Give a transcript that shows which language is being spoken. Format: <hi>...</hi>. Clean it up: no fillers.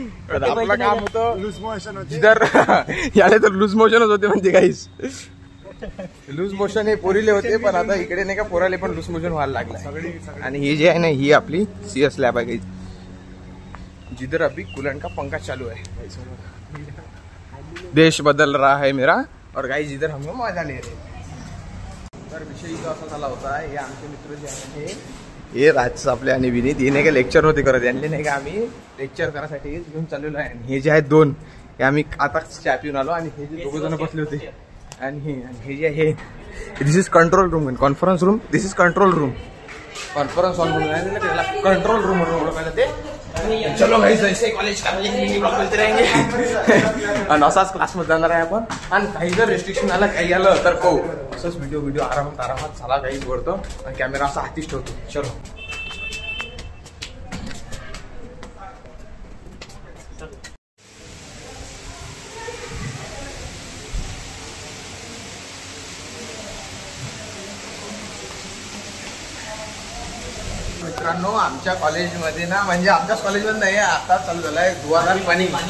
<mr>आपलं काम होतं लूज मोशन. जिधर याला तर लूज मोशनच होते म्हणते काहीच. लूज मोशन हे पोरीले होते, पण आता इकडे नाही का पोराले पण लूज मोशन व्हायला लागला. आणि ही जी आहे ना, ही आपली CS लॅब आहे गाईज,</mr> <hi>जिधर अभी कूलर का पंखा चालू है. देश बदल रहा है मेरा और गाईज इधर हम मजा ले रहे.</hi> <mr>तर विषय इथं असा झाला होता, हे आमचे मित्र जे आहे हे राज आपले आणि विनीत हे नाही का लेक्चर होते करत. यांनी नाही का आम्ही लेक्चर करायसाठी घेऊन चाललेलो आहे. हे जे आहेत 2 हे आम्ही आता चहा पिऊन आलो. आणि हे जे 2 जण बसले होते आणि हे जे आहे</mr> <en>this is control room,</en> <mr>conference room.</mr> <en>this is control room,</en> <mr>conference hall म्हणून त्याला कंट्रोल रूम म्हणून ओळखायला ते.</mr> <hi>चलो भाई ऐसे कॉलेज का मिलते रहेंगे.</hi> <mr>आणि असाच क्लासमध्ये जाणार आहे आपण. आणि काही जर रेस्ट्रिक्शन आलं, काही आलं तर पाहू. असंच व्हिडिओ आरामात झाला काहीच वरतो आणि कॅमेरा असा हातीच ठेवतो. चलो मित्रांनो, आमच्या कॉलेजमध्ये ना, म्हणजे आमच्याच कॉलेजमध्ये नाही, आता चालू झालं आहे धुवाधार पाणी.</mr>